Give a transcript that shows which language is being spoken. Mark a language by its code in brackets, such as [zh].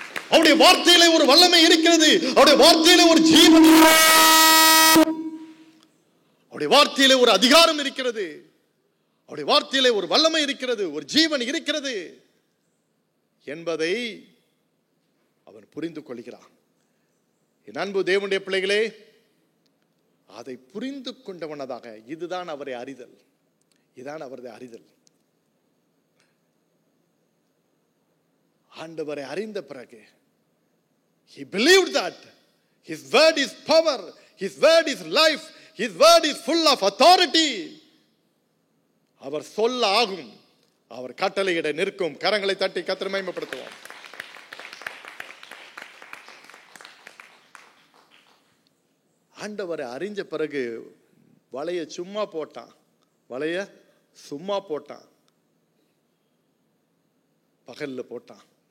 [ta] அவருடைய வார்த்தையில ஒரு வல்லமை இருக்கிறது, அவருடைய வார்த்தையில ஒரு ஜீவன், அவருடைய வார்த்தையில ஒரு அதிகாரம் இருக்கிறது, அவருடைய வார்த்தையில ஒரு வல்லமை இருக்கிறது, ஒரு ஜீவன் இருக்கிறது என்பதை அவன் புரிந்து கொள்கிறான். என் அன்பு தேவனுடைய பிள்ளைகளே, அதை புரிந்து கொண்டவனதாக, இதுதான் அவரை அறிதல், இதுதான் அவரது அறிதல். ஆண்டவரை அறிந்த பிறகு [en] he believed that his word is power, his word is life, his word is full of authority. [ta] அவர் சொல்ல ஆகும், அவர் கட்டளையிட நிற்கும். கரங்களை தட்டி கர்த்தரை மகிமைப்படுத்துவோம். ஆண்டவரை அறிஞ்ச பிறகு வலைய சும்மா போட்டான், வலைய சும்மா போட்டான், பகல்ல போட்டான்.